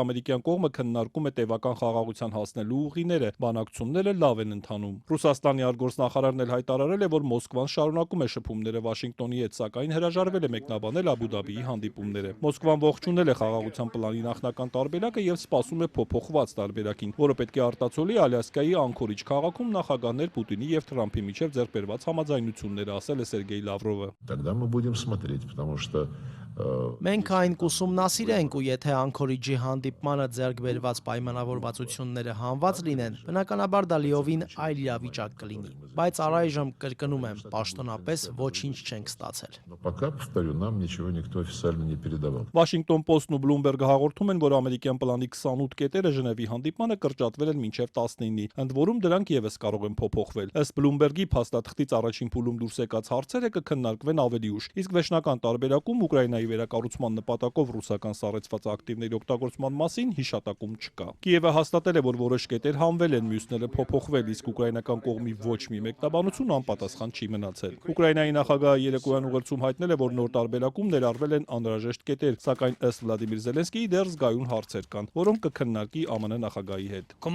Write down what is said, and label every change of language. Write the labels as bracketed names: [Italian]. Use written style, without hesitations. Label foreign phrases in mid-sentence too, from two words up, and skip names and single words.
[Armenian] ամերիկյան կողմը քննարկում է տևական խաղաղության հասնելու ուղիները, բանակցությունները լավ են ընթանում։ Ռուսաստանի արտգործնախարարն էլ հայտարարել է, որ Մոսկվան շարունակում է շփումները Վաշինգտոնի հետ, սակայն հրաժարվել է մեկնաբանել Աբու Դաբիի հանդիպումները։ Մոսկվան ողջունել է խաղաղության պլանի նախնական տարբերակը եւ սպասում է փոփոխված տարբերակին, որը պետք է արտացոլի Ալյասկայի Անկորիջ քաղաքում նախագահներ Պուտինի եւ Թրամփի միջև ձեռքբերված համաձայնությունները, ասել է Սերգեյ Լավրովը։ [Russian] Тогда мы будем смотреть, потому что [Armenian] Մենք այն կուսումնասիրենք ու եթե Անկորիջի հանդիպմանը ձեռք բերված պայմանավորվածությունները հանված լինեն, բնականաբար դա լիովին այլ իրավիճակ կլինի, բայց առայժմ կրկնում եմ, պաշտոնապես ոչինչ չենք ստացել։ [Russian] пока, повторю, нам ничего никто официально не передавал։ [Armenian] Washington Post-ն ու Bloomberg-ը հաղորդում են, որ ամերիկյան պլանի 28 կետերը Ժնևի հանդիպմանը կրճատվել են մինչև 19-ի, ընդ որում դրանք եւս կարող են փոփոխվել։ Ըստ Bloomberg-ի փաստաթղթից առաջին փուլում դուրս եկած հարցերը կքննարկվեն ավելի ուշ, իսկ վերջնական տարբերակում Ուկրաինայի վերակառուցման նպատակով ռուսական սառեցված ակտիվների օգտագործման մասին հիշատակում չկա։ Կիևը հաստատել է, որ որոշ կետեր հանվել են, մյուսները փոփոխվել, իսկ ուկրաինական կողմի ոչ մի մեկնաբանություն անպատասխան չի մնացել։ Ուկրաինայի նախագահը երեկոյան ուղերձում հայտնել է, որ նոր տարբերակում ներառվել են անհրաժեշտ կետեր, սակայն ըստ Վլադիմիր Զելենսկիի դեռ զգայուն հարցեր կան, որոնք կքննարկի ԱՄՆ նախագահի հետ։